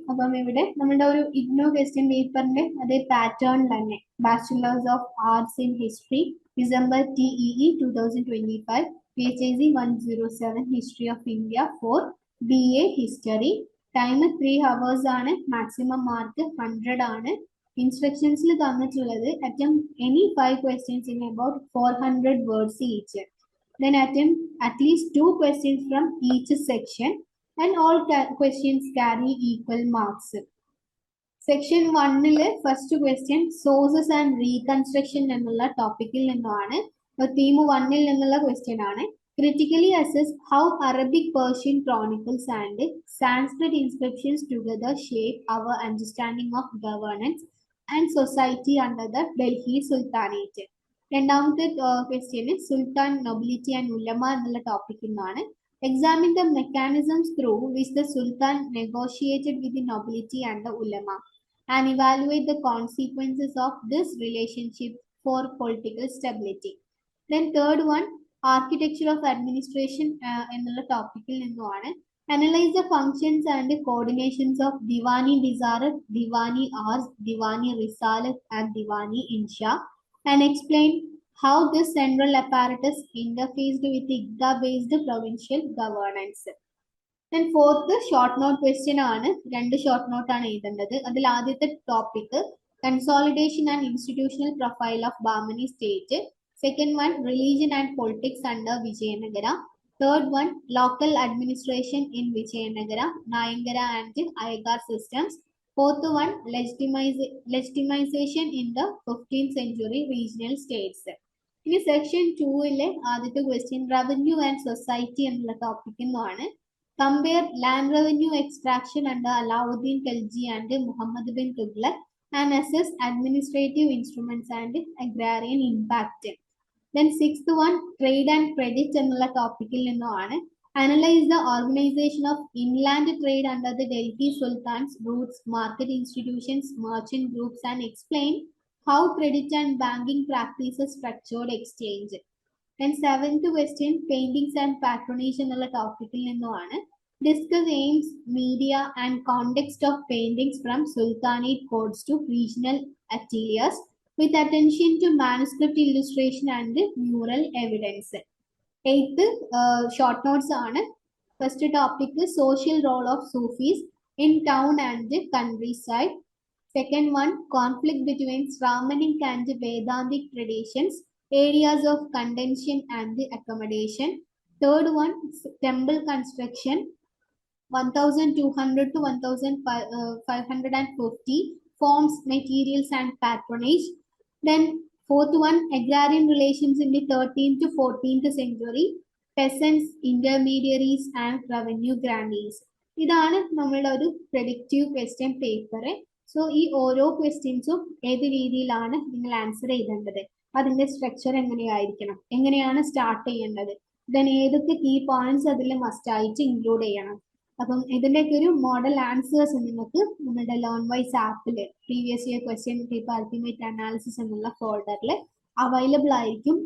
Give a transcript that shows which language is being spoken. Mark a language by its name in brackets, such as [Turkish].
[Malayalam] അപ്പം ഇവിടെ നമ്മുടെ ഒരു ഇഗ്നോ ക്വസ്റ്റ്യൻ പേപ്പറിന്റെ അതേ പാറ്റേൺ തന്നെ, [English] Bachelors of arts in history, December TEE 2025, PHIC 107, History of India for BA History. Time 3 hours [Malayalam] ആണ്, മാക്സിമം മാർക്ക് 100 ആണ്. ഇൻസ്ട്രക്ഷൻസിൽ തന്നിട്ടുള്ളത് [English] attempt any 5 questions in about 400 words each. Then attempt at least 2 questions from each section and all questions carry equal marks. [Malayalam] Section 1-ല് first question [English] sources and reconstruction [Malayalam] എന്നുള്ള ടോപ്പിക്കിൽ നിന്നുമാണ്. Theme 1-ൽ നിന്നുള്ള question ആണ്. [English] Critically assess how Arabic Persian chronicles and Sanskrit inscriptions together shape our understanding of governance and society under the Delhi sultanate. [Malayalam] രണ്ടാമത്തെ question [English] sultan, nobility and ഉലമ [Malayalam] എന്നുള്ള ടോപ്പിക്കിൽ നിന്നാണ്. [English] Examine the mechanisms through which the Sultan negotiated with the nobility and the ulama and evaluate the consequences of this relationship for political stability. Then third one, architecture of administration [Malayalam] എന്നുള്ള ടോപ്പിക്കിൽ നിന്നുമാണ്. [English] Analyze the functions and the coordinations of Diwani Dizarat, Diwani Ars, Diwani Risalat and Diwani Insha and explain how this central apparatus interfaced with IGDA-based provincial governance. Then fourth, short note question ആണ്. 2 short note [Malayalam] ആണ് എഴുതേണ്ടത്. അതിൽ ആദ്യത്തെ topic [English] Consolidation and institutional profile of Bahmani state. Second one religion and politics under Vijayanagara. Third one local administration in Vijayanagara, Nayankara and Ayagar systems. Fourth one legitimisation in the 15th century regional states. [Malayalam] ഇനി section 2-ലെ ആദ്യത്തെ question [English] revenue and society [Malayalam] എന്നുള്ള ടോപ്പിക്കിൽ നിന്നാണ്. [English] Compare land revenue extraction under Alauddin Khalji and Muhammad bin Tughlaq and assess administrative instruments and agrarian impact. Then sixth one trade and credit [Malayalam] എന്നുള്ള ടോപ്പിക്കിൽ നിന്നുമാണ്. [English] Analyse the organisation of inland trade under the Delhi sultans routes, market institutions, merchant groups and explain how credit and banking practices structured exchange. Then seventh question, paintings and patronage [Malayalam] എന്നുള്ള ടോപ്പിക്കിൽ നിന്നുമാണ്. [English] Discuss aims, media and context of paintings from Sultanate courts to regional ateliers with attention to manuscript illustration and mural evidence. Eighth, short notes ആണ്. First topic, social role of Sufis in town and countryside. Second one, conflict between Brahmanic and Vedantic traditions, areas of contention and accommodation. Third one, temple construction 1200 to 1550, forms, materials and patronage. Then fourth one, agrarian relations in the 13th to 14th century, peasants, intermediaries and revenue grantees. [Malayalam] ഇതാണ് നമ്മളുടെ ഒരു [English] predictive question paper. [Malayalam] So ഈ ഓരോ ക്വസ്റ്റ്യൻസും ഏത് രീതിയിലാണ് നിങ്ങൾ answer ചെയ്യേണ്ടത്, അതിന്റെ സ്ട്രക്ചർ എങ്ങനെയായിരിക്കണം, എങ്ങനെയാണ് സ്റ്റാർട്ട് ചെയ്യേണ്ടത്, ദെൻ ഏതൊക്കെ കീ പോയിന്റ്സ് അതിൽ മസ്റ്റ് ആയിട്ട് ഇൻക്ലൂഡ് ചെയ്യണം, അപ്പം ഇതിൻ്റെയൊക്കെ ഒരു മോഡൽ ആൻസേഴ്സ് നിങ്ങൾക്ക് നമ്മുടെ ലേൺ വൈസ് ആപ്പിൽ previous year question paper ultimate analysis എന്നുള്ള ഫോൾഡറിൽ അവൈലബിൾ ആയിരിക്കും.